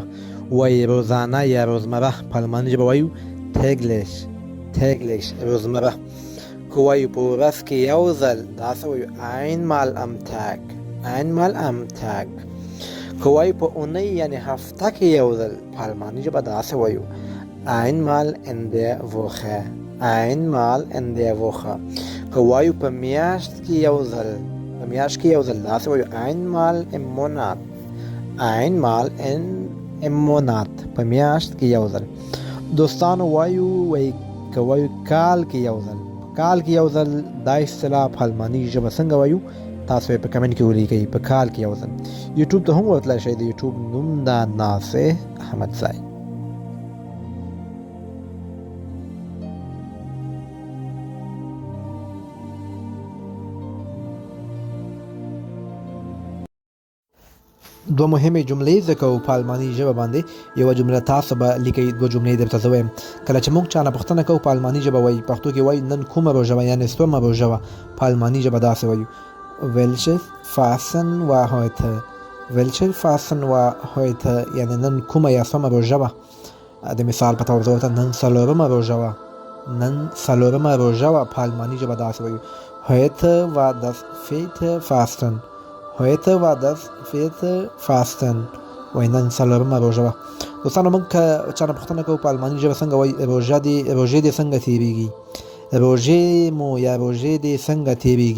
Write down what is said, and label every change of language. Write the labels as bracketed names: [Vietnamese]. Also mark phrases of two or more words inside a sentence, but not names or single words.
[Pashto] وایي روزانه یا روزمره، په الماني ژبه وایو [German] täglich، täglich [Pashto] روزمره. که وایو په ورځ کې یو ځل داسې وایو [German] einmal am Tag، einmal am Tag. [Pashto] که وایو په اونۍ یعنی هفته کې یو ځل، په الماني ژبه داسې وایو [German] einmal in der Woche، einmal in der Woche. [Pashto] که وایو په میاشت کې یو ځل، په میاشت کې یو ځل داسې وایو [German] einmal im Monat، einmal im Monat، [Pashto] په میاشت کې یو ځل. دوستانو وایي که وایو کال کې یو ځل، کال کې یو ځل. دا اصطلاح په الماني ژبه څنګه وایو تاسو یې په کمنټ کې ولیکئ. په کال کې یو ځل. یوټیوب ته هم ورتلی شئ، د یوټیوب نوم دا ناصح احمدزی. دوه مهمې جملې زده کوو په الماني ژبه باندې. یوه جمله تاسو به لیکئ، دوه جملې درته زه وایم. کله چې موږ چا نه پوښتنه کوو په الماني ژبه وایي، پښتو کې وایي نن کومه روژه وه یعنې څومه روژه وه. په الماني ژبه داسې وایو [German] welches Fasten war heute، welches Fasten war heute [Pashto] یعنې نن کومه یا څومه روژه وه. د مثال په طور زه ورته نن څلورمه روژه وه، نن څلورمه روژه وه. په الماني ژبه داسې وایو [German] heute war das vierte Fasten، heute war das vierte Fasten. [Pashto] وایي نن څلورمه روژه وه. دوستانو موږ که چا نه پوښتنه کوو په الماني ژبه څنګه وایي روژې دې څنګه تېرېږي، روژې مو یا روژې دې څنګه تېرېږي.